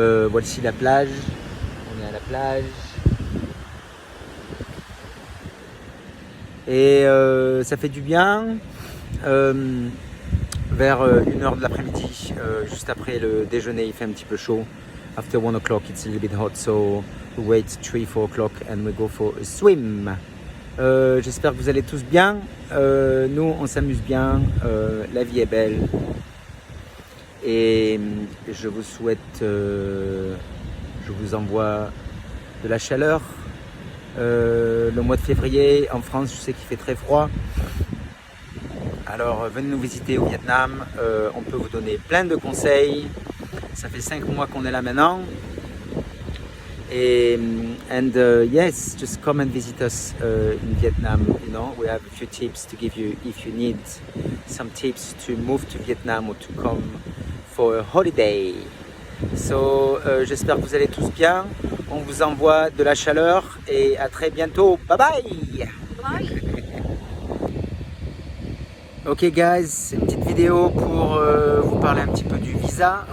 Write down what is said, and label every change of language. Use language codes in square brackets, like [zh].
[fr] Voici la plage, on est à la plage. Et ça fait du bien. Vers 1h de l'après-midi, juste après le déjeuner, il fait un petit peu chaud. [en] After 1 o'clock, it's a little bit hot, so we wait 3-4 o'clock and we go for a swim. [fr] J'espère que vous allez tous bien. Nous, on s'amuse bien. La vie est belle. Et je vous souhaite, je vous envoie de la chaleur. Le mois de février, en France, je sais qu'il fait très froid. Alors venez nous visiter au Vietnam, on peut vous donner plein de conseils. Ça fait 5 mois qu'on est là maintenant. [en] Et yes, just come and visit us in Vietnam. You know, we have a few tips to give you if you need some tips to move to Vietnam or to come for a holiday. [fr] So, j'espère que vous allez tous bien. On vous envoie de la chaleur et à très bientôt. [en] Bye bye. Bye. Ok guys, [fr] une petite vidéo pour vous parler un petit peu du visa.